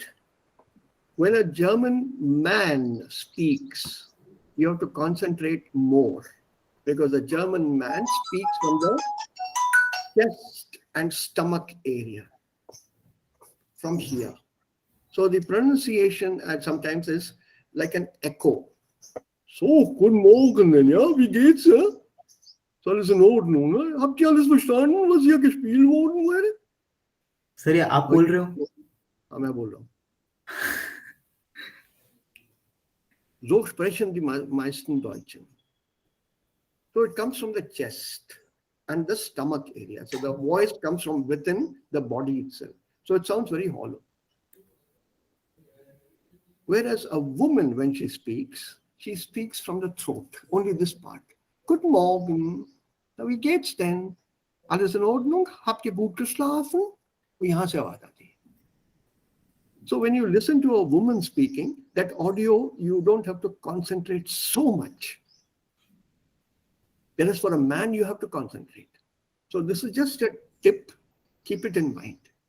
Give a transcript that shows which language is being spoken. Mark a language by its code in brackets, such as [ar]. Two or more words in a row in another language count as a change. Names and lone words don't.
[en] When a German man speaks, you have to concentrate more, because a German man speaks from the chest and stomach area, from here. So the pronunciation sometimes is like an echo. [de] So, guten Morgen, ja, wie geht's? Ja? Ist alles in Ordnung? Ne? Habt ihr alles verstanden, was hier gespielt worden wurde? [hi] सर ये आप बोल रहे हो? हाँ, मैं बोल रहा हूँ. [de] So sprechen die meisten Deutschen. [en] So it comes from the chest and the stomach area. So the voice comes from within the body itself. So it sounds very hollow. Whereas a woman, when she speaks from the throat, only this part. [de] Guten Morgen. Na, wie geht's denn? Alles in Ordnung? Habt ihr gut geschlafen? [en] So when you listen to a woman speaking, that audio, you don't have to concentrate so much. Whereas for a man, you have to concentrate. So this is just a tip. Keep it in mind.